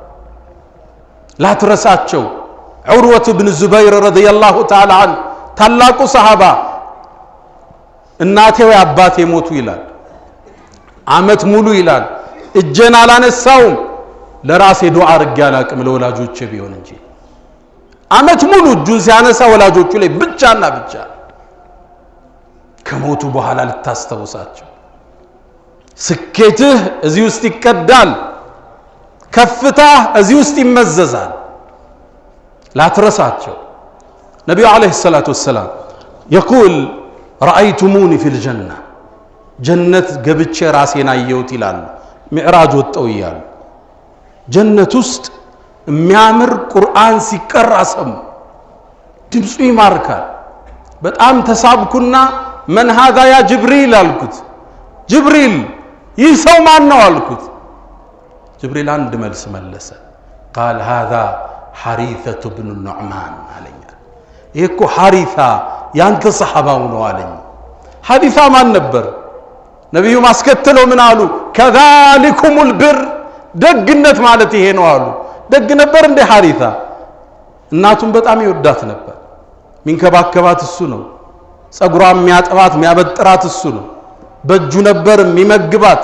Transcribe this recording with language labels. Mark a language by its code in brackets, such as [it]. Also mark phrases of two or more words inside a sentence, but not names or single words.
[am] ላትረሳቸው። ዑርወት ብን ዙበይር ረዲየላሁ ተዓላ ዐንሁ ታላቁ ሰሃባ እናቴ ወይ አባቴ ሞቱ ይላል። አመት ሙሉ ይላል እጄን አላነሳውም ለራሴ ዱዓ አርጌ አላቅም ለወላጆቼ ቢሆን እንጂ። አመት ሙሉ እጁን ሲያነሳ ወላጆቹ ላይ ብቻና ብቻ። ከሞቱ በኋላ ልታስተውሳቸው። ስኬትህ እዚህ ውስጥ ይቀዳል፣ ከፍታህ እዚህ ውስጥ ይመዘዛል። ላትረሳቸው። ነብዩ [ar] عليه الصلاة والسلام يقول رأيتموني في الجنة [am] ጀነት ገብቼ ራሴን አየሁት ይላሉ። ሚዕራጅ ወጣው ይያሉ። ጀነት ውስጥ የሚያምር ቁርአን ሲቀራ ሰሙ። ድምፁ ይማርካል። በጣም ተሳብኩና [ar] من هذا يا جبريل [am] አልኩት። ጅብሪል ይህ ሰው ማን ነው አልኩት። ጅብሪል አንድ መልስ መለሰ። [ar] قال هذا حريثة بن النعمان [am] አለኝ። ይሄ እኮ ሐሪሳ ያንተ ሰሃባው ነው አለኝ። ሐሪሳ ማን ነበር? ነብዩ ማስከተለው ምን አሉ [ar] ذلكم البر [am] ደግነት ማለት ይሄ ነው አሉ ደግ ነበር እንደ ሐሪታ እናቱን በጣም ይወዳት ነበር ሚንከባከባት እሱ ነው ጸጉሯን የሚያጠባት የሚያበጥራት እሱ ነው በእጁ ነበር የሚመግባት